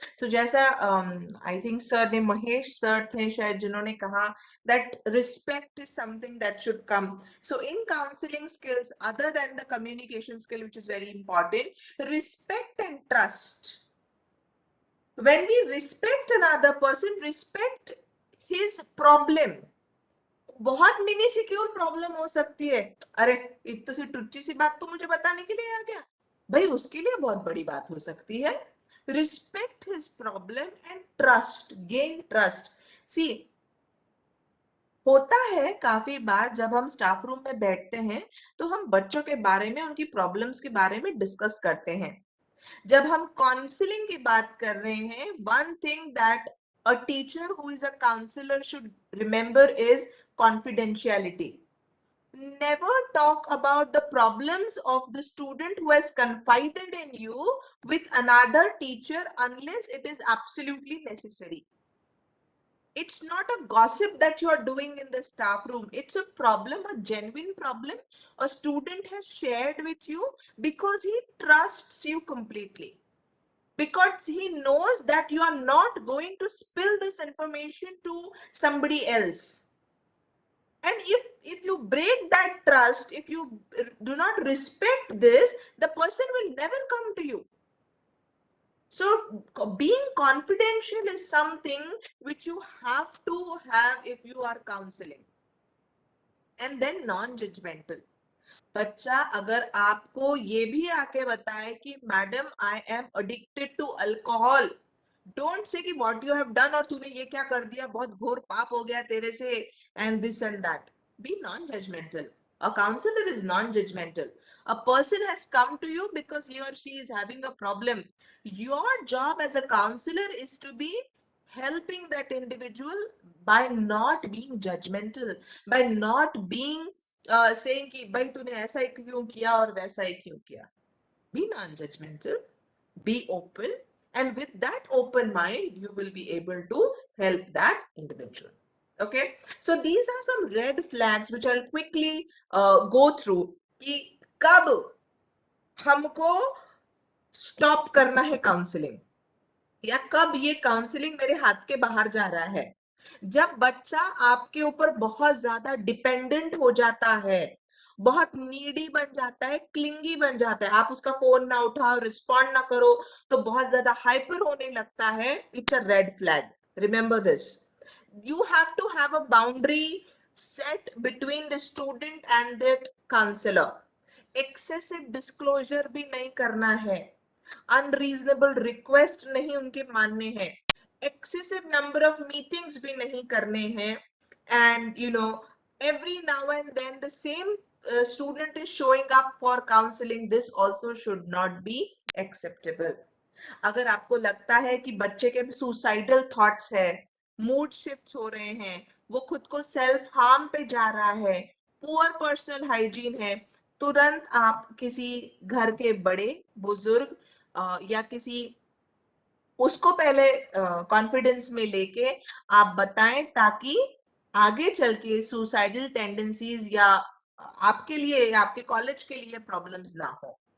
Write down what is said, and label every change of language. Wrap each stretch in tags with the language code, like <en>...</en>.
<en>So</en> <hi>जैसा</hi> <en>I think sir</en> <hi>ने Mahesh sir थे शायद जिन्होंने कहा</hi> <en>that respect is something that should come. So in counseling skills, other than the communication skill, which is very important, respect and trust. When we respect another person, respect his problem.</en> <hi>बहुत mini secure problem हो सकती है, अरे एक तो सी टुच्ची सी बात तो मुझे बताने के लिए आ गया, भाई उसके लिए बहुत बड़ी बात हो सकती है।</hi> <en>respect his problem and gain trust.</en> <hi>See, होता है काफी बार जब हम स्टाफ रूम में बैठते हैं तो हम बच्चों के बारे में, उनकी प्रॉब्लम्स के बारे में डिस्कस करते हैं. जब हम काउंसलिंग की बात कर रहे हैं,</hi> <en>one thing that a teacher who is a counselor should remember is confidentiality. Never talk about the problems of the student who has confided in you with another teacher unless it is absolutely necessary. It's not a gossip that you are doing in the staff room. It's a problem, a genuine problem a student has shared with you because he trusts you completely. Because he knows that you are not going to spill this information to somebody else. And if you break that trust, if you do not respect this, the person will never come to you. So being confidential is something which you have to have if you are counseling. And then non-judgmental.</en> <hi>बच्चा अगर आपको ये भी आके बताए कि madam</hi> <en>I am addicted to alcohol,</en> <hi>don't say कि</hi> <en>what you have done</en> <hi>और तूने ये क्या कर दिया, बहुत घोर पाप हो गया तेरे से,</hi> <en>And this and that. Be non judgmental. A counselor is non-judgmental. A person has come to you because he or she is having a problem. Your job as a counselor is to be helping that individual by not being judgmental, by not being saying</en> <hi>कि भाई तूने ऐसा ही क्यों किया</hi> <en>और वैसा ही क्यों किया. Be non-judgmental, be open, and with that open mind, you will be able to help that individual. Okay, so these are some red flags which I'll quickly go through.</en> <hi>कि कब हमको stop करना है counseling, या कब ये counselling मेरे हाथ के बाहर जा रहा है. जब बच्चा आपके ऊपर बहुत ज्यादा डिपेंडेंट हो जाता है, बहुत नीडी बन जाता है, क्लिंगी बन जाता है, आप उसका फोन ना उठाओ, रिस्पॉन्ड ना करो तो बहुत ज्यादा हाइपर होने लगता है,</hi> <en>It's a red flag. Remember this. You have to have a boundary set between the student and that counselor. Excessive disclosure</en> <hi>भी नहीं करना है.</hi> <en>Unreasonable request</en> <hi>नहीं उनके मानने हैं.</hi> <en>Excessive number of meetings</en> <hi>भी नहीं करने हैं.</hi> <en>And you know, every now and then the same student is showing up for counseling. This also should not be acceptable.</en> <hi>अगर आपको लगता है कि बच्चे के सुसाइडल थॉट्स है, मूड शिफ्ट्स हो रहे हैं, वो खुद को सेल्फ हार्म पे जा रहा है, पुअर पर्सनल हाइजीन है, तुरंत आप किसी घर के बड़े बुजुर्ग या किसी उसको पहले कॉन्फिडेंस में लेके आप बताएं, ताकि आगे चल के सुसाइडल टेंडेंसीज या आपके लिए, आपके कॉलेज के लिए प्रॉब्लम्स ना हो.</hi>